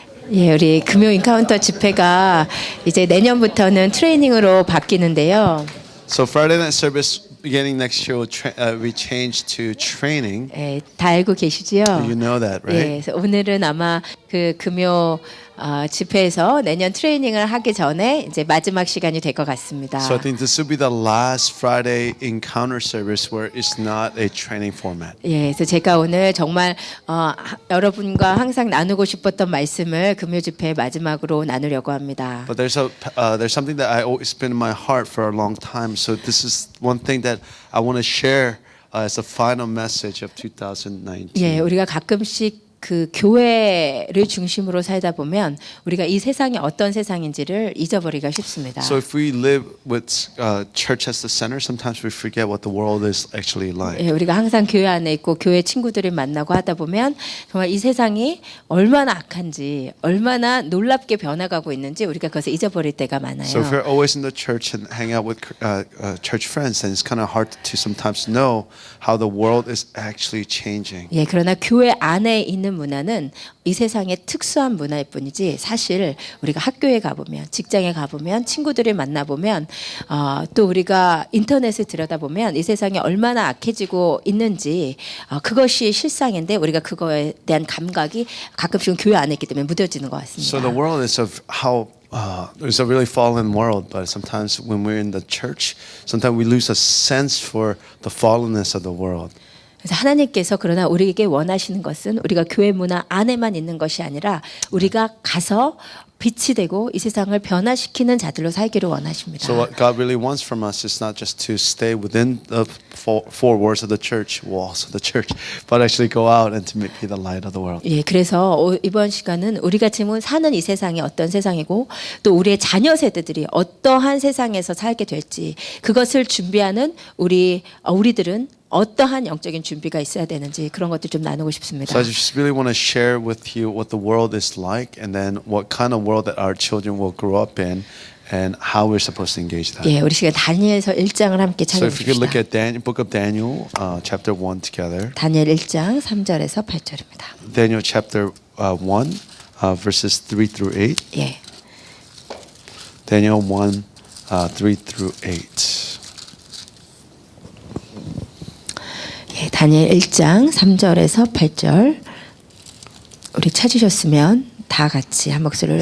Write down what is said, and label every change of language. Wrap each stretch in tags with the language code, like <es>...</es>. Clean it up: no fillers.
<ko>예, 우리 금요 인카운터 집회가 이제 내년부터는 트레이닝으로 바뀌는데요.</ko> <en>So Friday night service beginning next year we change to training.</en> <ko>예, 다 알고 계시지요?</ko> <en>You know that, right?</en> <ko>예, 그래서 오늘은 아마 그 금요 집회에서 내년 트레이닝을 하기 전에 이제 마지막 시간이 될 것 같습니다.</ko> <en>So I think this will be the last Friday encounter service where it's not a training format.</en> <ko>예, 그래서 제가 오늘 정말 여러분과 항상 나누고 싶었던 말씀을 금요 집회 마지막으로 나누려고 합니다.</ko> <en>But there's something that I always been in my heart for a long time. So this is one thing that I want to share as a final message of 2019.</en> <ko>예, 우리가 가끔씩 그 교회를 중심으로 살다 보면 우리가 이 세상이 어떤 세상인지를 잊어버리기가 쉽습니다.</ko> <en>So if we live with church as the center, sometimes we forget what the world is actually like.</en> <ko>예, 우리가 항상 교회 안에 있고 교회 친구들을 만나고 하다 보면 정말 이 세상이 얼마나 악한지 얼마나 놀랍게 변화가고 있는지 우리가 그것을 잊어버릴 때가 많아요.</ko> <en>So if you're always in the church and hang out with church friends, then it's kind of hard to sometimes know how the world is actually changing.</en> <ko>예, 그러나 교회 안에 있는 문화는 이 세상의 특수한 문화일 뿐이지 사실 우리가 학교에 가보면 직장에 가보면 친구들을 만나보면 또 우리가 인터넷을 들여다보면 이 세상이 얼마나 악해지고 있는지 그것이 실상인데 우리가 그거에 대한 감각이 가끔씩은 교회 안에 있기 때문에 무뎌지는 것 같습니다.</ko> <en>So the world is of how it's a really fallen world, but sometimes when we're in the church, sometimes we lose a sense for the fallenness of the world.</en> <ko>그래서 하나님께서 그러나 우리에게 원하시는 것은 우리가 교회 문화 안에만 있는 것이 아니라 우리가 가서 빛이 되고 이 세상을 변화시키는 자들로 살기를 원하십니다.</ko> <en>So what God really wants from us is not just to stay within the four walls of the church, walls of the church, but actually go out and to be the light of the world.</en> <ko>예, 그래서 이번 시간은 우리가 지금 사는 이 세상이 어떤 세상이고 또 우리의 자녀 세대들이 어떠한 세상에서 살게 될지 그것을 준비하는 우리들은 어떠한 영적인 준비가 있어야 되는지 그런 것들 좀 나누고 싶습니다.</ko> <en>So I just really want to share with you what the world is like, and then what kind of world that our children will grow up in, and how we're supposed to engage that.</en> <ko>예, 우리 시간 다니엘서 1장을 함께</ko> <en>So if we could look</en> <ko>찾아봅시다.</ko> <en>at Book of Daniel, chapter 1 together.</en> <ko>다니엘 1장 3절에서 8절입니다.</ko> <en>Daniel chapter 1, verses 3 through 8.</en> <ko>예.</ko> <en>Daniel 1, 3 through 8.</en> <ko>예, 다니엘 1장 3절에서 8절 우리 찾으셨으면 다 같이 한 목소리로</ko>